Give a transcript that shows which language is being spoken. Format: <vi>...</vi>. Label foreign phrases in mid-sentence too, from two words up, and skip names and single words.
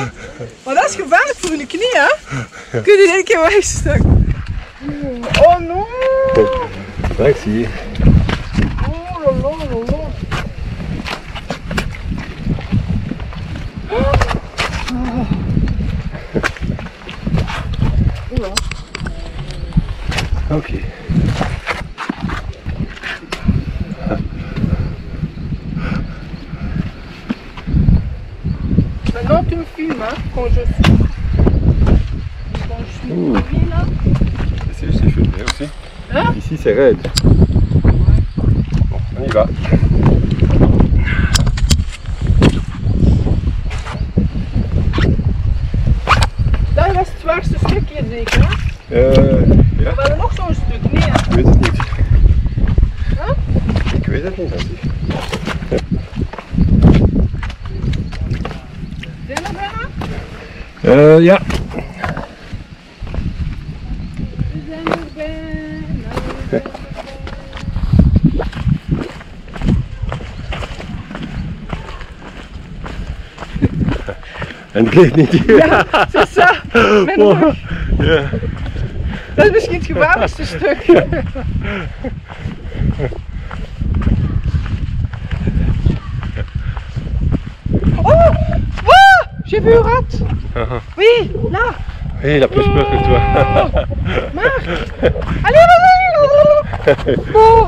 <nl>Maar dat is gevaarlijk voor uw knie, hè? Kun je in één keer wegstaan?</nl> <en>Oh no!</en> <nl>Kijk, zie je.</nl> <fr>Oh la la la la.</fr> <nl>Oké.</nl> <fr>Maintenant tu me filmes, hein, quand je suis filmé là. Ici c'est filmé aussi. Hein? Ici c'est raide. Bon, on y va.</fr> <nl>Dat was het zwaarste stukje zeker, hè? Ja. We hadden nog zo'n stuk, nee hè? Ik weet het niet. Huh? Ik weet het niet, Nancy. Zijn we bijna? Ja. We zijn er bijna. En het ligt niet hier. Ja,</nl> <fr>c'est ça.</fr> <nl>Mijn Wow. rug. Ja. Dat is misschien het gevaarlijkste stuk. Oh! Oh!</nl> <fr>J'ai vu un rat! Oui, là! Hé, la plus peur que toi. Marc! Allez, vas-y! Oh!</fr>